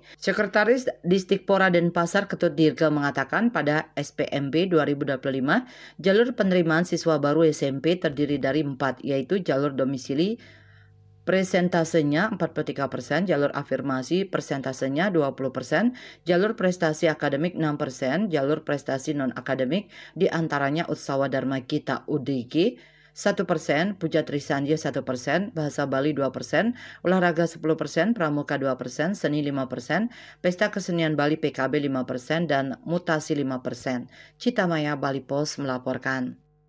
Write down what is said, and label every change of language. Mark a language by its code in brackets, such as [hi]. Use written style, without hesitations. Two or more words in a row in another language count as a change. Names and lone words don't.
[id] Sekretaris Disdikpora Denpasar Ketut Dirga mengatakan pada SPMB 2025, jalur penerimaan siswa baru SMP terdiri dari 4, yaitu jalur domisili presentasenya 43%, jalur afirmasi persentasenya 20%, jalur prestasi akademik 6%, jalur prestasi non-akademik diantaranya Utsawa Dharma Kita UDG 1%, Puja Trisandya 1%, Bahasa Bali 2%, Olahraga 10%, Pramuka 2%, Seni 5%, Pesta Kesenian Bali PKB 5%, dan Mutasi 5%. Citamaya Bali Pos melaporkan.